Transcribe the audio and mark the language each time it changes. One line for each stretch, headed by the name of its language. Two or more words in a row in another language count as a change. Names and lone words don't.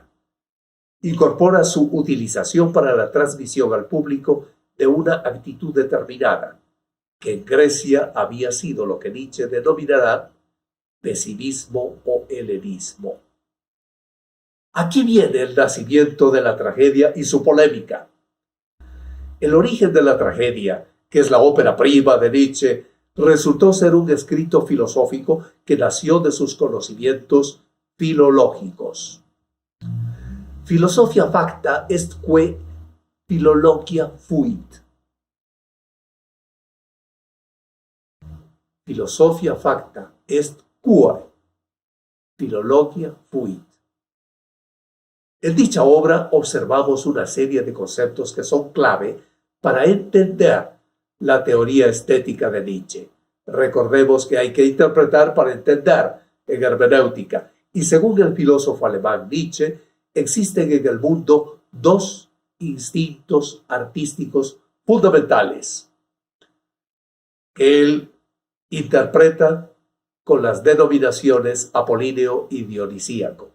Spanish: Incorpora su utilización para la transmisión al público de una actitud determinada, que en Grecia había sido lo que Nietzsche denominará pesimismo o helenismo. Aquí viene el nacimiento de la tragedia y su polémica. El origen de la tragedia, que es la ópera prima de Nietzsche, resultó ser un escrito filosófico que nació de sus conocimientos filológicos.
Latin: Philosophia facta est que philologia fuit. Philosophia facta est quae philologia fuit.
Spanish: En dicha obra observamos una serie de conceptos que son clave para entender la teoría estética de Nietzsche. Recordemos que hay que interpretar para entender en hermenéutica, y según el filósofo alemán Nietzsche, existen en el mundo dos instintos artísticos fundamentales que él interpreta con las denominaciones apolíneo y dionisíaco.